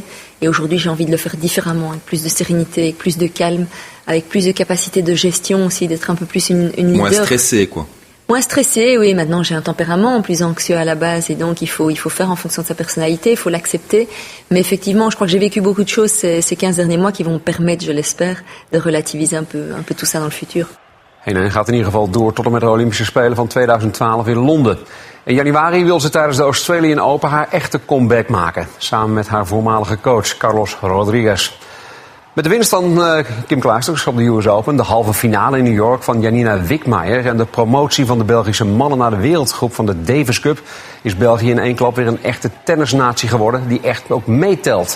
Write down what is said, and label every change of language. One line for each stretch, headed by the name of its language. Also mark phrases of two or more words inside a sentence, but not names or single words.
French: Et aujourd'hui, j'ai envie de le faire différemment, avec plus de sérénité, avec plus de calme, avec plus de capacité de gestion aussi, d'être un peu plus une leader. Moins stressé, quoi. Moins stressé, oui. Maintenant, j'ai un tempérament plus anxieux à la base, et donc il faut faire en fonction de sa personnalité, il faut l'accepter. Mais effectivement, je crois que j'ai vécu beaucoup de choses ces 15 derniers mois qui vont me permettre, je l'espère, de relativiser un peu tout ça dans le futur.
Dutch: Henin gaat in ieder geval door tot en met de Olympische Spelen van 2012 in Londen. In januari wil ze tijdens de Australian Open haar echte comeback maken. Samen met haar voormalige coach Carlos Rodriguez. Met de winst van Kim Clijsters op de US Open, de halve finale in New York van Janina Wickmeijer en de promotie van de Belgische mannen naar de wereldgroep van de Davis Cup is België in één klap weer een echte tennisnatie geworden die echt ook meetelt.